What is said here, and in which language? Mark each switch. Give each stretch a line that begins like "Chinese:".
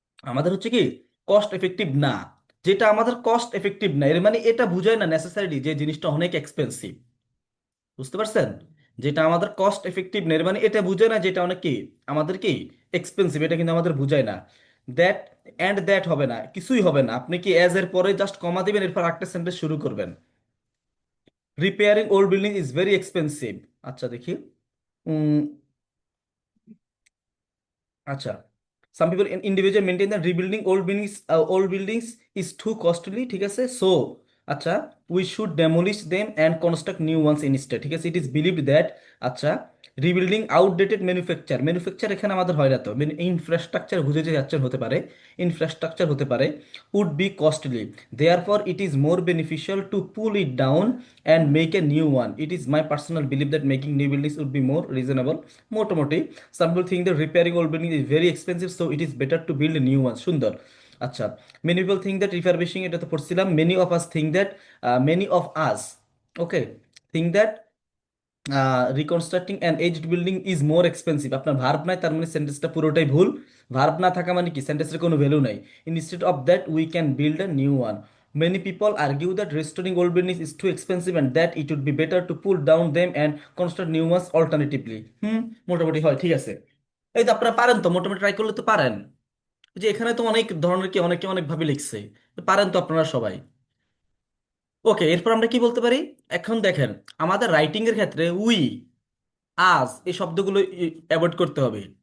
Bangla: আমাদের হচ্ছে কি কস্ট এফেক্টিভ না। যেটা আমাদের কস্ট এফেক্টিভ না এর মানে এটা বুঝায় না নেসেসারিলি যে জিনিসটা অনেক এক্সপেন্সিভ, বুঝতে পারছেন? যেটা আমাদের কস্ট এফেক্টিভ না এর মানে এটা বুঝায় না যেটা অনেক কি আমাদের কি এক্সপেন্সিভ, এটা কিন্তু আমাদের বুঝায় না। দ্যাট অ্যান্ড দ্যাট হবে না, কিছুই হবে না। আপনি কি অ্যাজ এর পরে জাস্ট কমা দিবেন, এরপর একটা সেন্টেন্স শুরু করবেন।
English: Repairing old building is very expensive. আচ্ছা দেখি, um, আচ্ছা, some people in individual maintain that rebuilding old buildings is too costly,
Bangla: ঠিক আছে,
English: so আচ্ছা we should demolish them and construct new ones instead, ঠিক আছে। it is believed that আচ্ছা rebuilding outdated manufacture
Bangla: এখানে আমাদের হয় না তো, ইনফ্রাস্ট্রাকচার বুঝে যাচ্ছেন, হতে পারে
English: Infrastructure হতে পারে, would be costly, therefore it is more beneficial to pull it down and make a new one. It is my personal belief that making new buildings would be more reasonable.
Bangla: মোটামুটি
English: some people think that repairing old building is very expensive, so it is better to build a new one. সুন্দর। আচ্ছা, many people think that refurbishing,
Bangla: এটা তো পড়ছিলাম,
English: many of us think that many of us, okay, think that reconstructing an aged building is more expensive.
Bangla: আপনার verb নাই, তার মানে সেন্টেন্সটা পুরোটাই ভুল। ভার্ব না থাকা মানে কি সেন্টেন্সের কোনো ভ্যালু নাই।
English: Instead of that we can build a new one. Many people argue that restoring old buildings is too expensive and that it would be better to pull down them and construct new ones alternatively.
Bangla: মোটামুটি হয়, ঠিক আছে। এই তো আপনারা পারেন তো, মোটামুটি ট্রাই করলে তো পারেন। যে এখানে তো অনেক ধরনের কি অনেকে অনেকভাবে লিখছে, পারেন তো আপনারা সবাই। ওকে, এরপর আমরা কি বলতে পারি? এখন দেখেন, আমাদের রাইটিং এর ক্ষেত্রে উই, আজ এই শব্দগুলো অ্যাভয়েড করতে হবে।